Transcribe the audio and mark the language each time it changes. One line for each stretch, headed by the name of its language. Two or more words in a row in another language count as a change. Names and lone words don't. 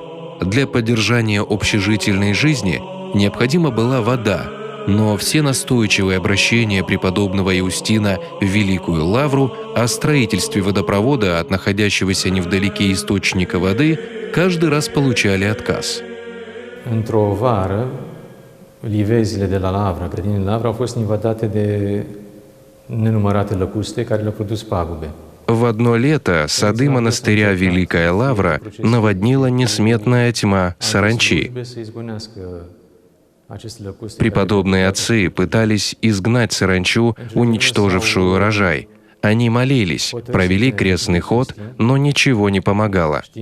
Russian: Для поддержания общежительной жизни необходима была вода, но все настойчивые обращения преподобного Иустина в Великую Лавру о строительстве водопровода от находящегося невдалеке источника воды каждый раз получали отказ.
Romanian: Într-o vară, livezile de la Lavra, grădinile Lavra, au fost invadate de nenumărate lăcuste care le-au produs pagube.
Russian: В одно лето сады монастыря Великая Лавра наводнила несметная тьма саранчи. Преподобные отцы пытались изгнать саранчу, уничтожившую урожай. Они молились, провели крестный ход, но ничего не помогало.